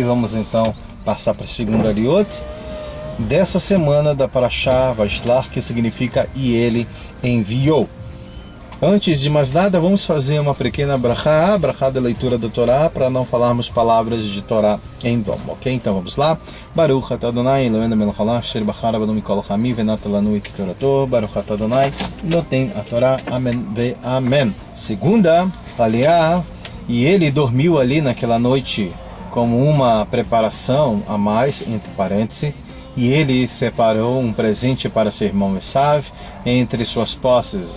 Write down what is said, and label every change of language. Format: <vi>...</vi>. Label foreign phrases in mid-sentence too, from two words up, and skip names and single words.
<pt>Vamos então passar para a segunda aliot dessa semana da Parashá Vaishlar, que significa e ele enviou. Antes de mais nada, vamos fazer uma pequena brachá da leitura da Torá, para não falarmos palavras de Torá em vão, ok? Então vamos lá.</pt> <he>ברוך אתה אדני אלהינו מלך העולם אשר בחר בנו מכל העמים ונתן לנו את תורתו. ברוך אתה אדני נותן התורה. אמן ואמן.</he> <pt>Segunda aliá. E ele dormiu ali naquela noite como uma preparação a mais, entre parênteses, e ele separou um presente para seu irmão Esav entre suas posses.</pt>